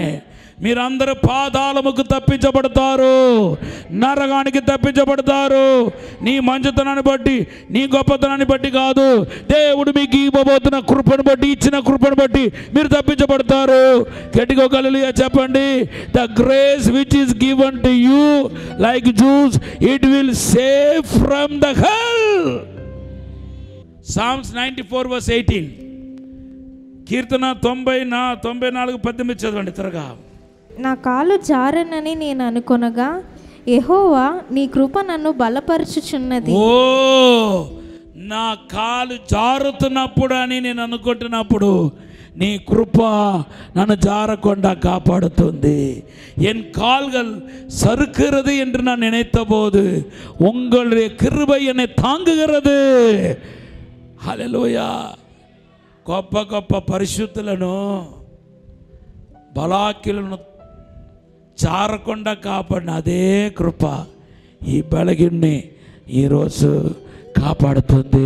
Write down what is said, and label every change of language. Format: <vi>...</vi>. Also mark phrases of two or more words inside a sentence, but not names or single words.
<te>మీరందరూ పాతాళముకు తప్పించబడతారు, నరకానికి తప్పించబడతారు. నీ మంచితనాన్ని బట్టి, నీ గొప్పతనాన్ని బట్టి కాదు, దేవుడు మీకు ఇవ్వబోతున్న కృపను బట్టి, ఇచ్చిన కృపను బట్టి మీరు తప్పించబడతారు. గట్టిగా హల్లెలూయా చెప్పండి.</te> <en>The grace which is given to you like Jews it will save from the hell. Psalms 94:18.</en> <te>కీర్తన 94:18 చదవండి త్వరగా. నా కాలు జారనని నేను అనుకొనగా యెహోవా నీ కృప నన్ను బలపరచుచున్నది. ఓ, నా కాలు జారుతున్నప్పుడు అని నేను అనుకుంటున్నప్పుడు నీ కృప నన్ను జారకుండా కాపాడుతుంది.</te> <ta>என் கால்கள் சறுக்கிறது என்று நான் நினைத்த போது உங்களுடைய கிருபை என்னை தாங்குகிறது.</ta> <te>హల్లెలూయా. గొప్ప గొప్ప పరిశుద్ధులను, బలాకిలను జారకుండా కాపాడిన అదే కృప ఈ బలగిన్ని ఈరోజు కాపాడుతుంది.</te>